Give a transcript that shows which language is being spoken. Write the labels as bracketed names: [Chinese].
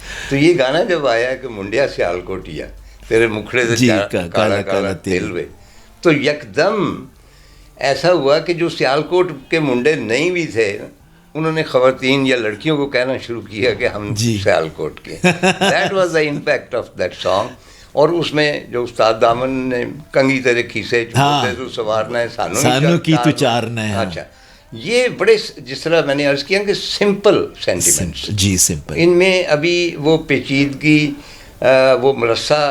[Urdu] تو یہ گانا جب آیا کہ [Punjabi] منڈیا سیالکوٹیا تیرے مکھڑے سے کالا کالا تیل وے, [Urdu] تو یکدم ایسا ہوا کہ جو سیالکوٹ کے منڈے نہیں بھی تھے, انہوں نے خواتین یا لڑکیوں کو کہنا شروع کیا کہ ہم سیالکوٹ کے. [English] That was the impact of that song. [Urdu] اور اس میں جو استاد دامن نے [Punjabi] کنگھی تیرے کھیسے چھوٹے تو سوارنا ہے سانو کی تو چارنا ہے. [Urdu] اچھا, یہ بڑے, جس طرح میں نے عرض کیا کہ سمپل سینٹیمنٹس. جی سمپل. ان میں ابھی وہ پیچیدگی, وہ مرصع,